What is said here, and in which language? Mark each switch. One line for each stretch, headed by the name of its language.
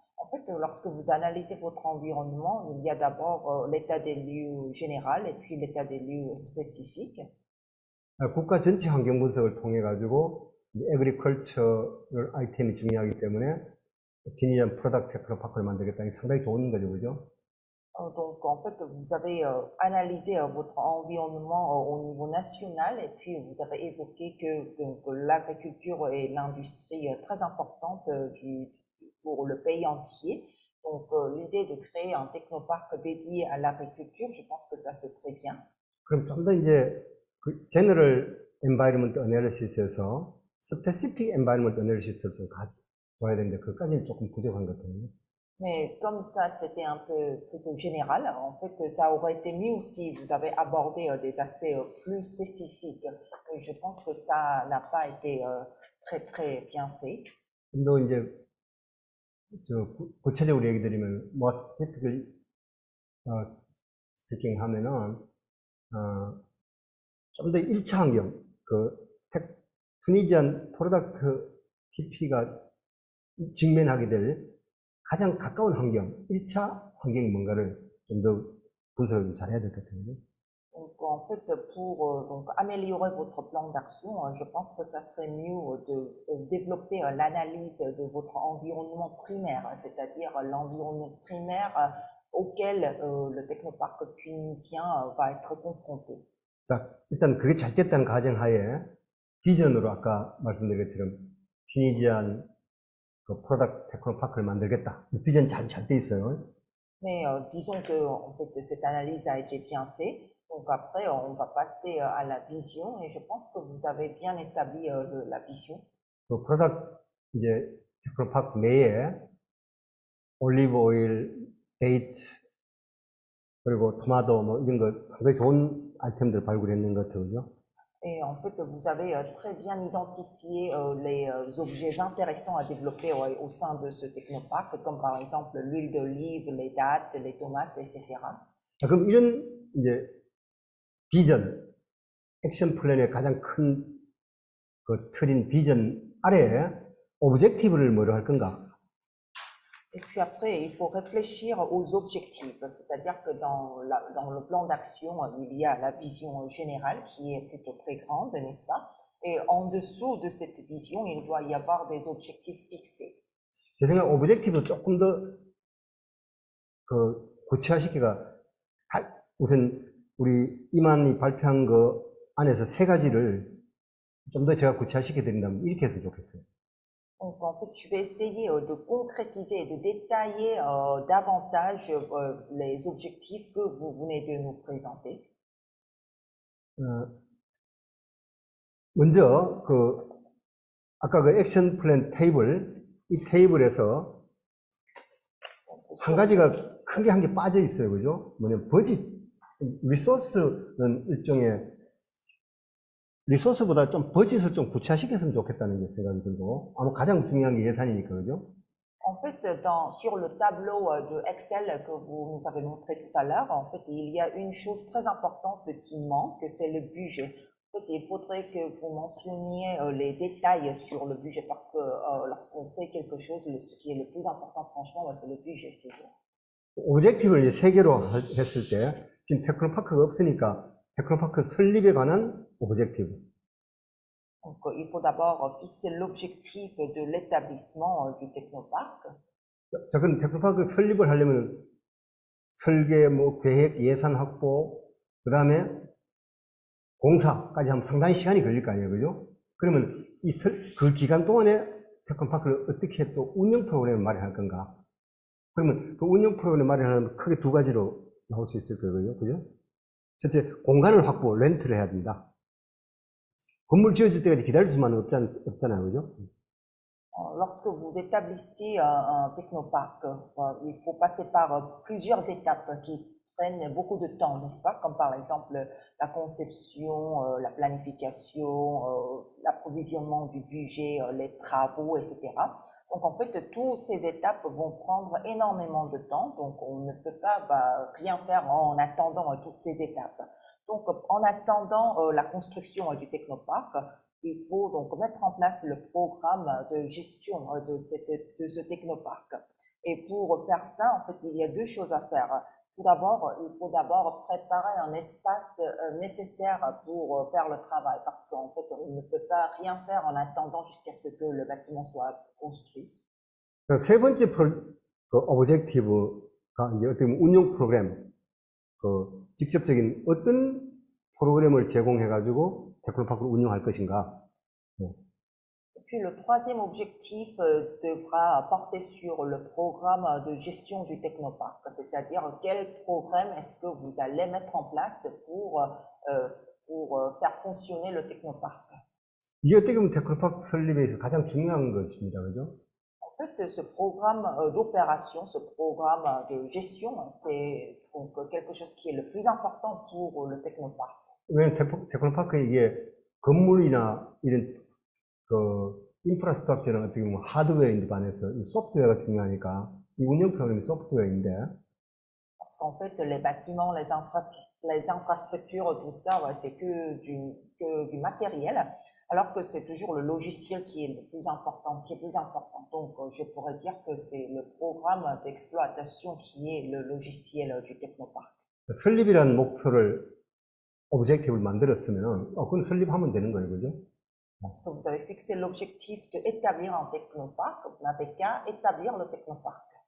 French: En fait, lorsque vous analysez votre environnement, il y a d'abord l'état des lieux général et puis l'état des lieux spécifique.
Korean: 국가 전체 환경 분석을 통해 가지고 에그리컬처 아이템이 중요하기 때문에 튀니지아 프로덕트 테크노파크를 만들겠다. 이게 상당히 좋은 거죠, 그죠?
French: Donc, en fait, vous avez analysé votre environnement au niveau national et puis vous avez évoqué que l'agriculture est l'industrie très importante pour le pays entier. Donc, l'idée de créer un technoparc dédié à l'agriculture, je pense que ça c'est très bien.
Korean: 그럼 좀 더 이제 General Environment Analysis에서 Specific Environment Analysis를 좀 가져와야 되는데 그까지는 조금 부족한 것 같아요.
French: Mais comme ça, c'était un peu plutôt général, en fait, ça aurait été mieux si vous avez abordé des aspects plus spécifiques. Je pense que ça n'a pas été très, très bien fait.
Korean: 또 이제 구체적으로 얘기 드리면
English: more specifically speaking
Korean: 하면은 좀 더 1차 환경, 튜니지안 프로덕트 TP가 직면하게 될 가장 가까운 환경, 1차 환경이 뭔가를 좀 더 분석을 잘 해야 될 것 같아요.
French: Donc, en fait, pour donc, améliorer votre plan d'action, je pense que ça serait mieux de développer l'analyse de votre environnement primaire, c'est-à-dire l'environnement primaire auquel le technoparc tunisien va être confronté.
Korean: 자, 일단 그게 잘 됐다는 가정하에 비전으로 아까 말씀드린 것처럼 튜니지안 프로덕트 테크노파크를 만들겠다. 비전 잘 돼 있어요.
French: Mais disons que en fait, cette analyse a été bien faite. Donc après, on va passer à la vision et je pense que vous avez bien établi la vision.
Korean: 그 프로덕트 이제 테크노파크 내에 올리브 오일, 데이트 그리고 토마토 뭐 이런 거 굉장히 좋은 아이템들 발굴했는 것 같아요.
French: Et en fait, vous avez très bien identifié les objets intéressants à développer au sein de ce technoparc, comme par exemple l'huile d'olive, les dattes, les tomates, etc.
Korean: 자, 그럼 이런 이제 비전, 액션 플랜의 가장 큰 그 틀인 비전 아래에 오브젝티브를 뭐로 할 건가?
French: Et puis après, il faut réfléchir aux objectifs, c'est-à-dire que dans le plan d'action, il y a la vision générale qui est plutôt très grande, n'est-ce pas? Et en dessous de cette vision, il doit y avoir des objectifs fixés.
Korean: 제 생각 오브젝티브 조금 더 구체화시키가 우선 우리 이만이 발표한 거 안에서 세 가지를 좀 더 제가 구체화시켜 드린다면 이렇게 했으면 좋겠어요.
French: Donc, en fait, je vais essayer de concrétiser et de détailler davantage les objectifs que vous venez de nous présenter.
Korean: 먼저 아까 그 액션 플랜 테이블, 이 테이블에서 한 가지가 크게 한 게 빠져 있어요, 그죠? 뭐냐면 버짓, 리소스는 일종의 리소스보다 좀 버짓을 좀 구체화시켰으면 좋겠다는 게 생각이 들고 아마 가장 중요한 게 예산이니까, 그죠?
French: En fait, sur le tableau de Excel que vous nous avez montré tout à l'heure, en fait, il y a une chose très importante qui manque, c'est le budget. En fait, il faudrait que vous mentionniez les détails sur le budget parce que lorsqu'on fait quelque chose, ce qui est le plus important, franchement, c'est le budget toujours.
Korean: 오브젝티브를 이제 세 개로 했을 때 지금 테크노파크가 없으니까 테크노파크 설립에 관한 오브젝티브.
French: Donc, il faut d'abord fixer l'objectif de l'établissement du technoparc.
Korean: 자, 그럼 테크노파크 설립을 하려면 설계, 계획, 예산 확보, 그 다음에 공사까지 하면 상당히 시간이 걸릴 거 아니에요, 그죠? 그러면 그 기간 동안에 테크노파크를 어떻게 또 운영 프로그램을 마련할 건가? 그러면 그 운영 프로그램 마련하면 크게 두 가지로 나올 수 있을 거예요, 그죠? 첫째, 공간을 확보, 렌트를 해야 된다. 건물 지어질 때까지 기다릴 수만은 없잖아요, 그죠?
French: Lorsque vous établissez un technoparc, il faut passer par plusieurs étapes qui prennent beaucoup de temps, n'est-ce pas? Comme par exemple la conception, la planification, l'approvisionnement du budget, les travaux, etc. Donc en fait, toutes ces étapes vont prendre énormément de temps, donc on ne peut pas rien faire en attendant toutes ces étapes. Donc en attendant la construction du technoparc, il faut donc mettre en place le programme de gestion de ce technoparc. Et pour faire ça, en fait, il y a deux choses à faire. Tout d'abord, il faut d'abord préparer un espace nécessaire pour faire le travail, parce qu'en fait, on ne peut pas rien faire en attendant jusqu'à ce que le bâtiment soit construit.
Korean: 세 번째 오브젝티브가 이제 어떻게 보면 운영 프로그램, 직접적인 어떤 프로그램을 제공해가지고 테크노파크를 운영할 것인가.
French: Et puis le troisième objectif devra porter sur le programme de gestion du technoparc, c'est-à-dire quel programme est-ce que vous allez mettre en place pour faire fonctionner le technoparc.
Korean: 이게 어떻게 보면 테크노파크 설립에서 가장 중요한 것입니다, 그죠?
French: En fait, ce programme d'opération, ce programme de gestion, c'est donc quelque chose qui est le plus important pour le technoparc.
Korean: 왜냐면 테크노파크 이게 건물이나 이런 인프라스트럭처는 어떻게 보면 하드웨어인데 반해서 이 소프트웨어가 중요하니까 이 운영 프로그램이 소프트웨어인데.
French: Parce qu'en fait, les bâtiments, les infrastructures, tout ça, ouais, c'est que du matériel, alors que c'est toujours le logiciel qui est le plus important, qui est plus important. Donc, je pourrais dire que c'est le programme d'exploitation qui est le logiciel du technoparc.
Korean: 설립이라는 목표를 오브젝티브를 만들었으면 그건 설립하면 되는 거예요, 그죠?
French: Parce que vous avez fixé l'objectif d'établir un technoparc, vous n'avez qu'à établir le technoparc.